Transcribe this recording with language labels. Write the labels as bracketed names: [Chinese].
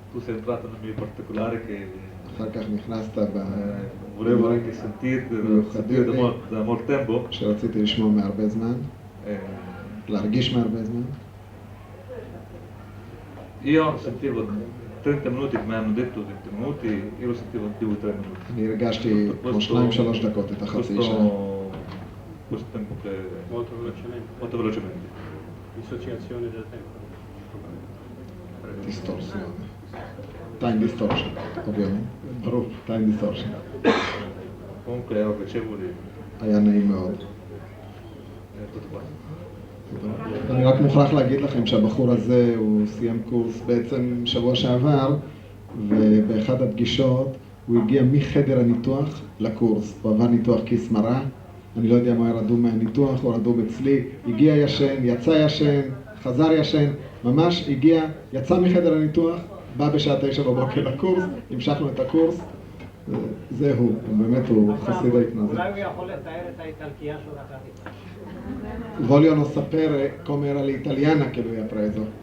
[Italian] tu sei entrato nel mio particolare che [Hebrew] אחר כך נכנסת [Italian] volevo anche sentire da molto tempo. [Hebrew] שרציתי לשמוע מהרבה זמן, להרגיש מהרבה זמן. [Italian] Io sentivo 30 minuti che mi hanno detto 20 minuti, io lo sentivo più di 3 minuti. [Hebrew] אני הרגשתי כמו 2-3 דקות את החצי שעה. [Italian] Questo tempo che molto velocemente. Dissociazione del tempo. [English] דיסטורסיון. time distortion, [Italian] ovviamente. [Hebrew] ברור, time distortion. [Italian] Comunque ero piacevole [Hebrew] היה נעים מאוד. [Italian] tutto qua. [Hebrew] אני רק מוכרח להגיד לכם שהבחור הזה הוא סיים קורס בעצם שבוע שעבר, ובאחד הפגישות הוא הגיע מחדר הניתוח לקורס. הוא עבר ניתוח כיס מרה, אני לא יודע אם הוא היה רדום מהניתוח או רדום אצלי, הגיע ישן, יצא ישן, חזר ישן, ממש הגיע, יצא מחדר הניתוח, בא בשעה 9 בבוקר לקורס, המשכנו את הקורס, זהו, באמת הוא חסיד ההתנזר. אולי הוא יכול לתאר את האיטלקייה שהוא לקח איתה. [Italian] Voglio non sapere come era l'italiana che lui ha preso.